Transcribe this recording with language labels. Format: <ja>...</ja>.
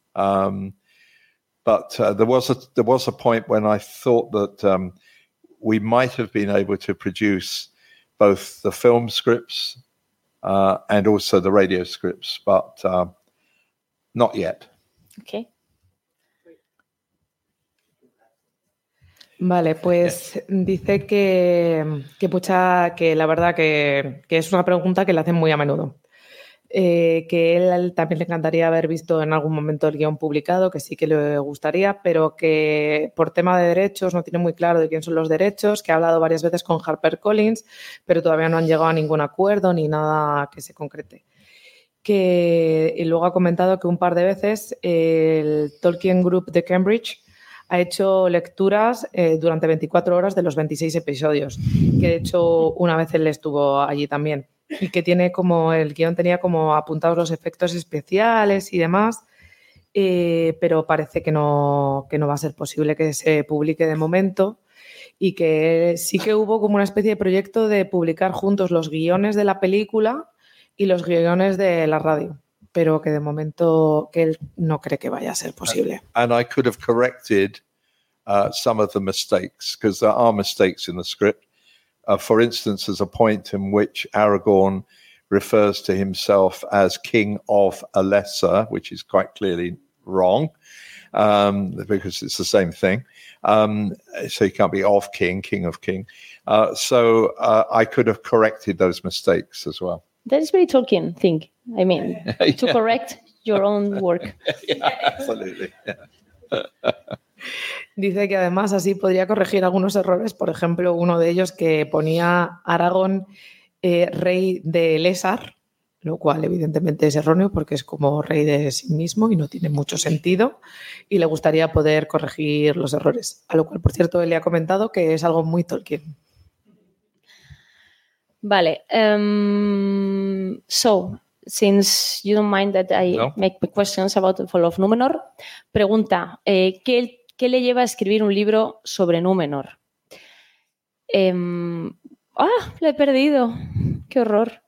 <en>But there was a point when I thought that we might have been able to produce both the film scripts and also the radio scripts, but not yet. Okay.</en> <es>Vale, pues dice que la verdad que es una pregunta que le hacen muy a menudo. Que él también le encantaría haber visto en algún momento el guión publicado, que sí que le gustaría, pero que por tema de derechos no tiene muy claro de quién son los derechos, que ha hablado varias veces con HarperCollins, pero todavía no han llegado a ningún acuerdo ni nada que se concrete. Y luego ha comentado que un par de veces el Tolkien Group de Cambridge ha hecho lecturas durante 24 horas de los 26 episodios, que de hecho una vez él estuvo allí también, y que tiene como el guión tenía como apuntados los efectos especiales y demás, pero parece que no va a ser posible que se publique de momento. Y que sí que hubo como una especie de proyecto de publicar juntos los guiones de la película y los guiones de la radio, pero que de momento que él no cree que vaya a ser posible.</es> <en>And I could have corrected some of the mistakes, because there are mistakes in the script. For instance, there's a point in which Aragorn refers to himself as King of Alessa, which is quite clearly wrong, because it's the same thing. So he can't be of king, king of king. I could have corrected those mistakes as well. That is very Tolkien thing, I mean, yeah. To correct your own work. Yeah, absolutely. Yeah.</en> <es>Dice que además así podría corregir algunos errores, por ejemplo, uno de ellos que ponía Aragorn rey de Lesar, lo cual evidentemente es erróneo porque es como rey de sí mismo y no tiene mucho sentido, y le gustaría poder corregir los errores. A lo cual, por cierto, él le ha comentado que es algo muy Tolkien. Vale.</es> <en>So, since you don't mind that I no. make my questions about the fall of Númenor,</en> <es>pregunta, ¿qué le lleva a escribir un libro sobre Númenor? Lo he perdido. ¡Qué horror!</es>